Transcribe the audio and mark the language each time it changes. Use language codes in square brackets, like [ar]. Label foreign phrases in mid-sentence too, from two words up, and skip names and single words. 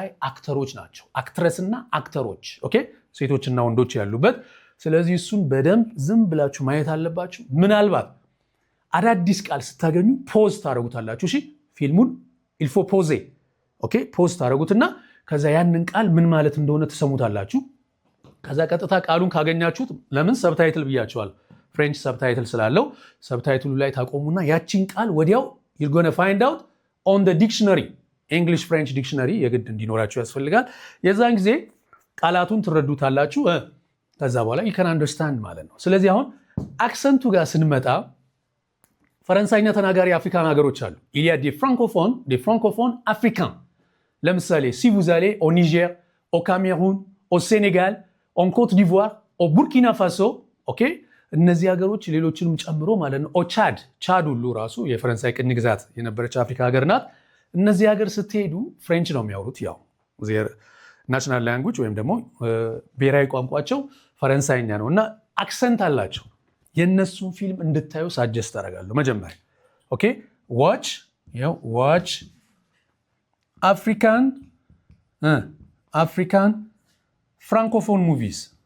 [am] አክተሮች ናቸው። አክትረስና አክተሮች ኦኬ ሴቶችና ወንዶች ያሉበት። ስለዚህ እሱን በደንብ ዝም ብላችሁ ማየት አለባችሁ። ምናልባት አዳዲስ ቃል ስታገኙ ፖዝ ታደርጉታላችሁ። እሺ ፊልሙን [fr] il faut pauser [am] ኦኬ ፖዝ ታደርጉትና ከዛ ያንን ቃል ምን ማለት እንደሆነ ትሰሙታላችሁ። ከዛ ቀጥታ ቃሉን ካገኛችሁት ለምን ሰብታይትል ብያችኋል፣ [en] French subtitle [am] ስላለው ሰብታይትሉ ላይ ታቆሙና ያቺን ቃል ወዲያው [en] you're going to find out on the dictionary English French dictionary [am] የግድ እንዲኖራችሁ ያስፈልጋል። የዛን ጊዜ ቃላቱን ትረዱታላችሁ። ከዛ በኋላ [en] you can understand [am] ማለት ነው። ስለዚህ አሁን አክሰንቱ ጋር ስንመጣ ፈረንሳይኛ ተናጋሪ አፍሪካን ሀገሮች አሉ። [fr] il y a des francophones africains [am] ለምሳሌ [fr] si vous allez au Niger, au Cameroun, au Sénégal, en Côte d'Ivoire, au Burkina Faso [am] ኦኬ እነዚህ ሀገሮች ሌሎችንም ጨምሮ ማለት ነው። ቻድ ሁሉ ራሱ የፈረንሳይ ቅኝ ግዛት የነበረች አፍሪካ ሀገር ናት። እነዚህ ሀገር ስትሄዱ ፍሬንች ነው የሚያወሩት። ያው [en] national language [am] ወይም ደግሞ ብሔራዊ ቋንቋቸው ፈረንሳይኛ ነው እና አክሰንት አላቸው። የነሱን ፊልም እንድታዩ ሳጀስት አደርጋለሁ። መጀመሪያ ኦኬ [en] watch African francophone movies